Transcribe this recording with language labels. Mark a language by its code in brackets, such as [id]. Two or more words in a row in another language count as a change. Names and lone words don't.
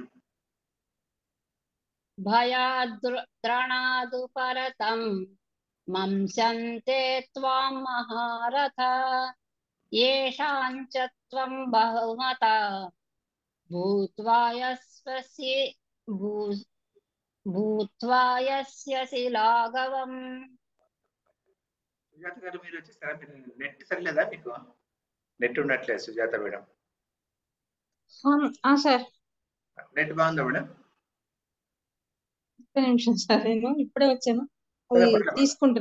[sa] भयाद्रणादुपरतं मंस्यन्ते त्वां महारथा येषां च त्वं बहुमता भूत्वा यस्यसि भूत्वा यस्यसि लाघवम् [te] సుజాత గారు మీరు వచ్చేసారా? మీరు నెట్ సరిలేదా? మీకు నెట్ ఉండట్లేదు సుజాత మేడం. సార్ నెట్ బాగుందా మేడం? ఒక్క నిమిషం సార్, నేను ఇప్పుడే వచ్చాను, అది తీసుకుంటున్నా.